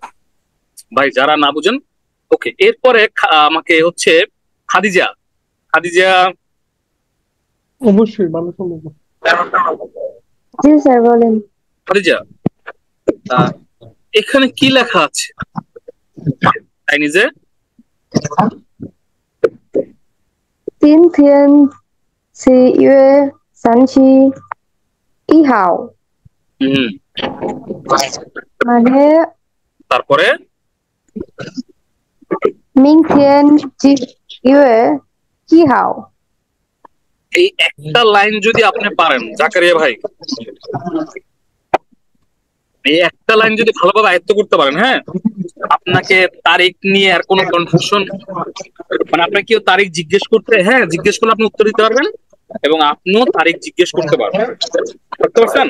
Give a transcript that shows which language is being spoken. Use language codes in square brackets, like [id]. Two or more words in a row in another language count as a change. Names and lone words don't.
[bn] ভাই যারা না বুঝেন, ওকে, এরপরে আমাকে হচ্ছে খাদিজা। খাদিজা, অবশ্যই ভালো সম্ভব। জি স্যার বলেন। খাদিজা, এখানে কি লেখা আছে চাইনিজে? [zh] 今天4月31号 [bn] হুম, মানে তারপরে [zh] 明天几月几号 [bn] এই একটা লাইন যদি আপনি পারেন জাকারিয়া ভাই, এই একটা লাইন যদি ভালোভাবে আয়ত্ত করতে পারেন, হ্যাঁ, আপনাকে তারিখ নিয়ে আর কোনো কনফিউশন, মানে আপনাকে কেউ তারিখ জিজ্ঞেস করতে, হ্যাঁ জিজ্ঞেস করলে আপনি উত্তর দিতে পারবেন এবং আপনিও তারিখ জিজ্ঞেস করতে পারবেন, বুঝতে পারছেন?